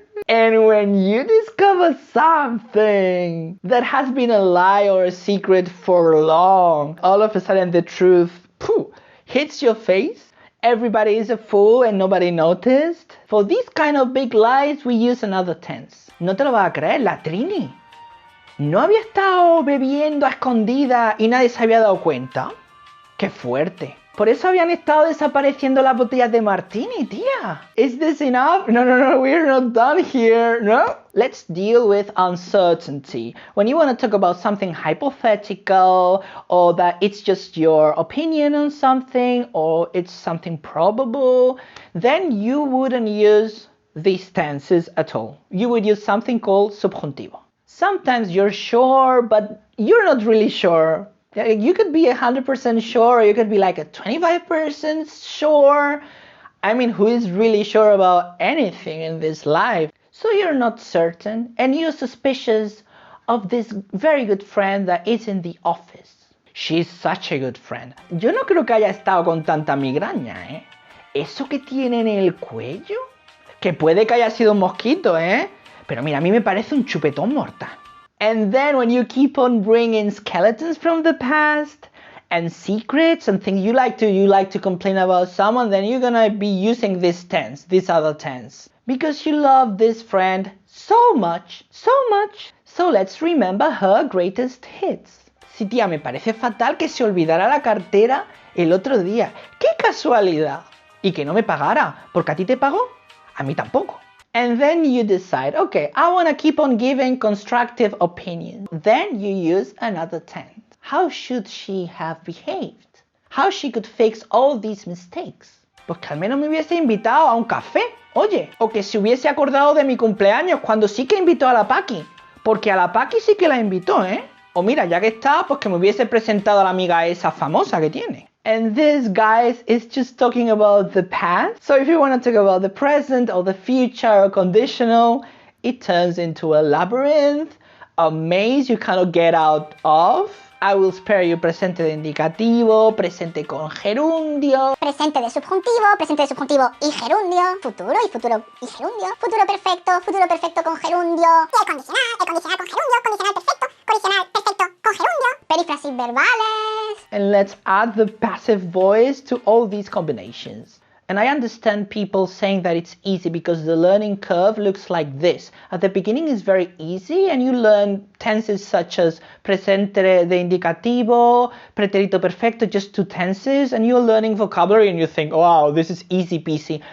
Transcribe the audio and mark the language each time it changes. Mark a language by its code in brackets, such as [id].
[en] And when you discover something that has been a lie or a secret for long, all of a sudden the truth hits your face. Everybody is a fool and nobody noticed. For these kind of big lies, we use another tense. [es] No te lo vas a creer, la Trini ¿no había estado bebiendo a escondida y nadie se había dado cuenta? ¡Qué fuerte! Por eso habían estado desapareciendo las botellas de martini, tía. [en] Is this enough? No, we're not done here, no? Let's deal with uncertainty. When you want to talk about something hypothetical, or that it's just your opinion on something, or it's something probable, then you wouldn't use these tenses at all. You would use something called subjuntivo. Sometimes you're sure, but you're not really sure. You could be 100% sure, or you could be like a 25% sure. I mean, who is really sure about anything in this life? So you're not certain, and you're suspicious of this very good friend that is in the office. She's such a good friend. [es] Yo no creo que haya estado con tanta migraña, ¿eh? Eso que tiene en el cuello, que puede que haya sido un mosquito, ¿eh? Pero mira, a mí me parece un chupetón mortal. [en] And then when you keep on bringing skeletons from the past and secrets and things you like to complain about someone, then you're gonna be using this tense, this other tense, because you love this friend so much. So let's remember her greatest hits. [es] Sí, tía, me parece fatal que se olvidara la cartera el otro día. ¡Qué casualidad! Y que no me pagara, porque a ti te pagó, a mí tampoco. [en] And then you decide, okay, I want to keep on giving constructive opinions. Then you use another tense. How should she have behaved? How she could fix all these mistakes? [es] Pues que al menos me hubiese invitado a un café, oye, o que se hubiese acordado de mi cumpleaños cuando sí que invitó a la Paqui, porque a la Paqui sí que la invitó, ¿eh? O mira, ya que está, pues que me hubiese presentado a la amiga esa famosa que tiene. [en] And this, guys, is just talking about the past. So if you want to talk about the present or the future or conditional, it turns into a labyrinth, a maze you cannot get out of. I will spare you [es] presente de indicativo, presente con gerundio, presente de subjuntivo y gerundio, futuro y futuro y gerundio, futuro perfecto con gerundio, y el condicional con gerundio, condicional perfecto con gerundio, perífrasis verbales. [en] And let's add the passive voice to all these combinations. And I understand people saying that it's easy because the learning curve looks like this. At the beginning it's very easy and you learn tenses such as [es] presente de indicativo, pretérito perfecto, [en] just 2 tenses, and you're learning vocabulary and you think, wow, this is easy peasy.